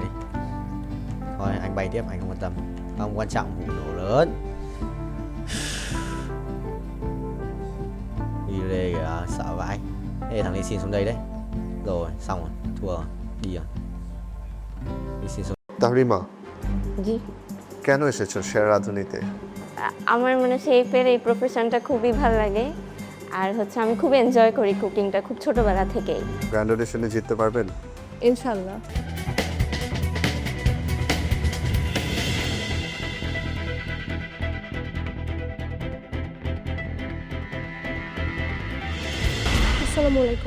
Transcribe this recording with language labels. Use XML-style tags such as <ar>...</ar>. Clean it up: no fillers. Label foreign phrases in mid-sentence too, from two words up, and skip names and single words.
<vi>Thôi anh bay tiếp, anh không quan tâm. Không quan trọng vụ nổ lớn. Đi đây kìa, sợ vãi. Ê thằng này xin xuống đây đấy. Rồi, xong rồi, thua rồi. Đi rồi. Đi xin xuống.</vi> <bn>তাহরিমা জি কেন এসেছো সেরা রাঁধুনিতে? আমার মনে হয় শেফের এই প্রফেশনটা খুবই ভালো লাগে আর হচ্ছে আমি খুব এনজয় করি কুকিংটা খুব ছোটবেলা থেকেই। গ্র্যান্ড অডিশনে জিততে পারবেন?</bn> <ar>إن شاء الله. السلام عليكم.</ar>